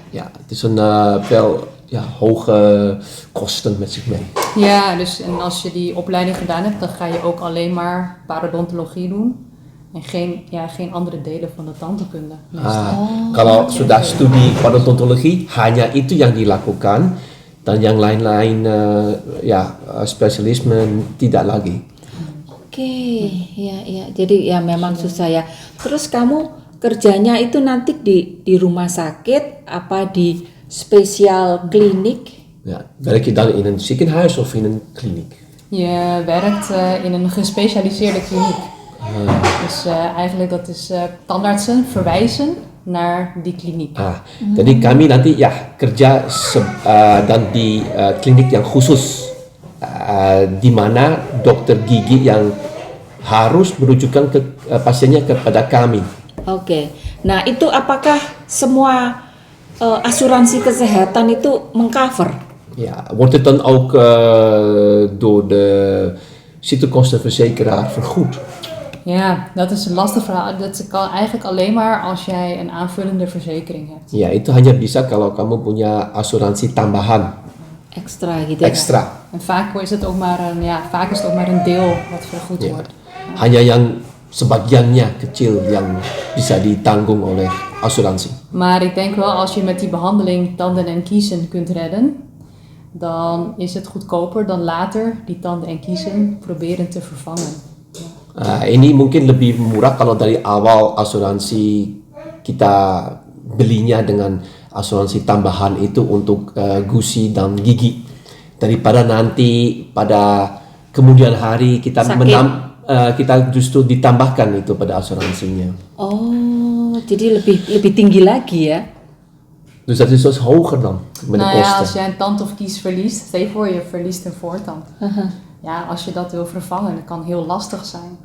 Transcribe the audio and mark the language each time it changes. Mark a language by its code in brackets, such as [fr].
[nl] Ja, het is een wel hoge kosten met zich mee. Ja, dus en als je die opleiding gedaan hebt, dan ga je ook alleen maar parodontologie doen. En geen andere delen van de tandheelkunde. [id] Kalau sudah studi parodontologi, hanya itu yang dilakukan dan yang lain-lain spesialisme tidak lagi. Oke, ya. Jadi ya memang susah ya. Terus kamu kerjanya itu nanti di rumah sakit apa di spesial klinik? [nl] Ja, werk je dan in een ziekenhuis of in een kliniek? Je werkt in een gespecialiseerde kliniek. Dus eigenlijk dat is tandartsen verwijzen naar die kliniek. [id] Jadi kami nanti kerja dan di klinik yang khusus di mana dokter gigi yang harus merujukan pasiennya kepada kami. Oke. Nah, itu apakah semua asuransi kesehatan itu mengcover? [nl] Ja, wordt het dan ook door de ziektekostenverzekeraar vergoed? Ja, dat is een lastig verhaal. Dat kan eigenlijk alleen maar als jij een aanvullende verzekering hebt. [id] Ja, itu hanya bisa kalau kamu punya asuransi tambahan. Extra gitu. Extra. [nl] En vaak is het ook maar een deel wat vergoed wordt. [id] Hanya yang sebagiannya kecil yang bisa ditanggung oleh asuransi. [nl] Maar ik denk wel als je met die behandeling tanden en kiezen kunt redden, dan is het goedkoper dan later die tanden en kiezen proberen te vervangen. [id] Ini mungkin lebih murah kalau dari awal asuransi kita belinya dengan asuransi tambahan itu untuk gusi dan gigi daripada nanti pada kemudian hari kita kita justru ditambahkan itu pada asuransinya. Oh, jadi lebih tinggi lagi ya? [nl] Dus dat is dus hoger dan met de kosten. Als jij een tand of kies verliest, stel je voor je verliest een voortand. Ja, als je dat wil vervangen, dat kan heel lastig zijn.